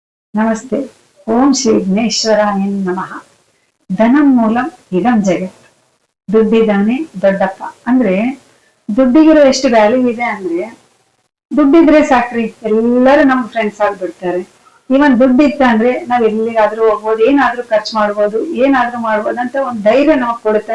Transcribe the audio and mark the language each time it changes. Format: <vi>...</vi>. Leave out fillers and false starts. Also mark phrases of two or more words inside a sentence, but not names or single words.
<sa>ನಮಸ್ತೆ. ಓಂ ಶ್ರೀ ವಿಘ್ನೇಶ್ವರಾಯ ನಮಃ. ಧನಂ ಮೂಲಂ ಇದಂ ಜಗತ್.</sa> <kn>ದುಡ್ಡಿದ್ದಾನೆ ದೊಡ್ಡಪ್ಪ ಅಂದ್ರೆ ದುಡ್ಡಿಗಿರೋ ಎಷ್ಟು ವ್ಯಾಲ್ಯೂ ಇದೆ ಅಂದ್ರೆ, ದುಡ್ಡಿದ್ರೆ ಸಾಕ್ರಿ ಎಲ್ಲರೂ ನಮ್ ಫ್ರೆಂಡ್ಸ್ ಆಗ್ಬಿಡ್ತಾರೆ. ಇವನ್ ದುಡ್ಡಿತ್ತ ಅಂದ್ರೆ ನಾವ್ ಎಲ್ಲಿಗಾದ್ರೂ ಹೋಗ್ಬೋದು, ಏನಾದ್ರೂ ಖರ್ಚು ಮಾಡ್ಬೋದು, ಏನಾದ್ರೂ ಮಾಡ್ಬೋದು ಅಂತ ಒಂದ್ ಧೈರ್ಯ ನಮಗ್ ಕೊಡುತ್ತೆ.</kn>